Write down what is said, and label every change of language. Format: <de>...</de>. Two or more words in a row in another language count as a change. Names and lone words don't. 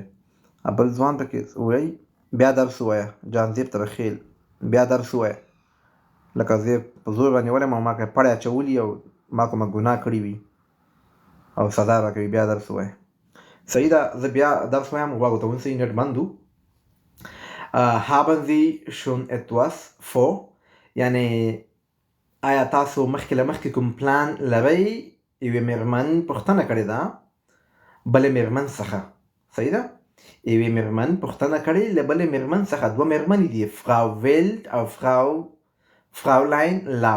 <ps>بل ځوان پکې وایي بیا درس ووایه، جانزیب ته خیل بیا درس ووایه. لکه زه یې په زور باندې نیولی ما که پړی اچولي او ما کومه ګناه کړې وي او سزا راکوي، بیا درس ووایه. صحیح ده، زه بیا درس وایم، غوږو ته ونیسئ، نیټ بند و.</ps> <de>haben Sie schon etwas vor؟</de> <ps>یعنې آیا تاسو مخکې له مخکې کوم پلان لرئ؟ یوې مېرمن پوښتنه کړې ده بلې مېرمن څخه. صحیح ده؟ یوې مېرمن پوښتنه کړې له بلې مېرمن څخه. دوه مېرمنې دي، فراو ویلډ او فراولاین لاو.</ps>